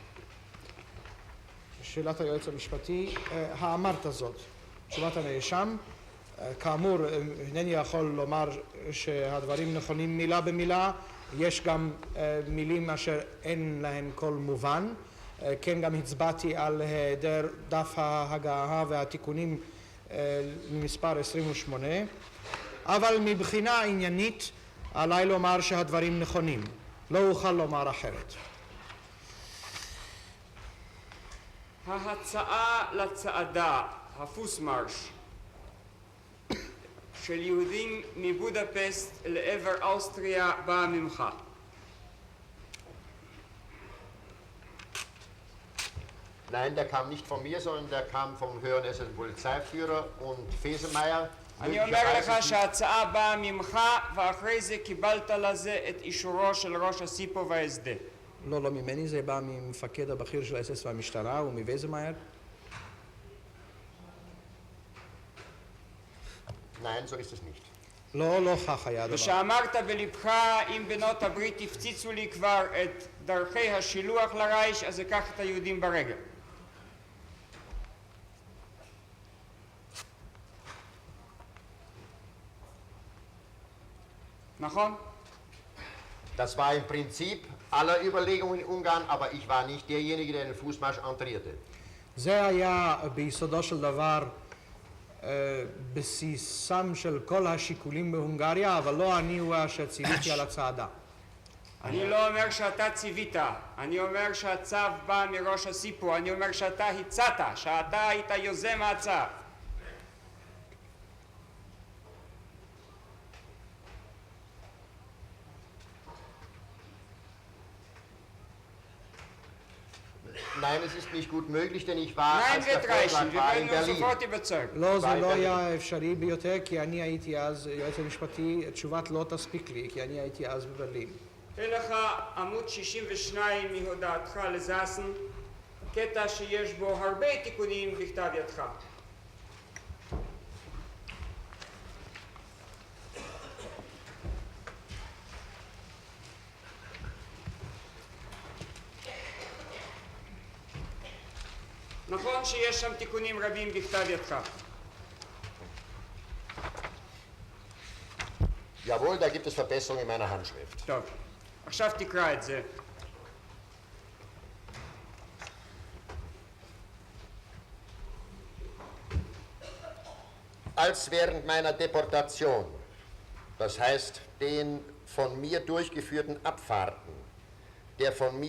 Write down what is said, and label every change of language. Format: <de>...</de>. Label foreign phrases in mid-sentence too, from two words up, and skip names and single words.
<he>שאלת היועץ המשפטי, האמרת זאת, תשובת הנאשם, כאמור אינני יכול לומר שהדברים נכונים מילה במילה, יש גם מילים אשר אין להן כל מובן, כן גם הצבעתי על היעדר דף ההגהה והתיקונים ממספר 28, אבל מבחינה עניינית עליי לומר שהדברים נכונים, לא אוכל לומר אחרת. ההצעה לצעדה, הפוסמרש, של יהודים מבודפסט לעבר אוסטריה באה ממך.</he> <de>Nein, der kam nicht von mir, sondern der kam vom höheren hessischen Polizeiführer und Fesemeyer.</de> <he>אני אומר לך שההצעה באה ממך ואחרי זה קיבלת לזה את אישורו של ראש הסיפו והסדה. לא ממני, זה בא ממפקד הבכיר של האס-אס והמשטרה ומוויזמאייר.</he> <de>Nein, so ist es nicht.</de> <he>לא כך היה הדבר. ושאמרת בלבך, אם בנות הברית הפציצו לי כבר את דרכי השילוח לרייש, אז אקח את היהודים ברגל. נכון?</he> <de>Das war im Prinzip aller Überlegungen in Ungarn, aber ich war nicht derjenige, der den Fußmarsch entrierte.</de> <he>זה היה ביסודו של דבר בסיסם של כל השיקולים בהונגריה, אבל לא אני הוא אשר ציוויתי על הצעדה. אני לא אומר שאתה ציווית, אני אומר שהצו בא מראש הסיפור, אני אומר שאתה הצעת, שאתה היית יוזם הצו.</he> <de>Nein, es ist nicht gut möglich, denn ich war, Nein, als der wird reichen, Vorschlag wir war, werden in uns Berlin. sofort überzeugen.</de> <he>לא, זה לא ביי, היה אפשרי ביותר, כי אני הייתי אז, יועץ המשפטי, תשובת לא תספיק לי, כי אני הייתי אז בברלין. תן לך עמוד 62 מהודעתך לזאסן, קטע שיש בו הרבה תיקונים בכתב ידך. נכון שיש שם תיקונים רבים בכתב ידך.</he> <de>Jawohl, da gibt es Verbesserungen in meiner Handschrift.</de> <he>טוב, עכשיו תקרא את זה.</he> <de>Als während meiner Deportation, das heißt den von mir durchgeführten Abfahrten, der von mir</de>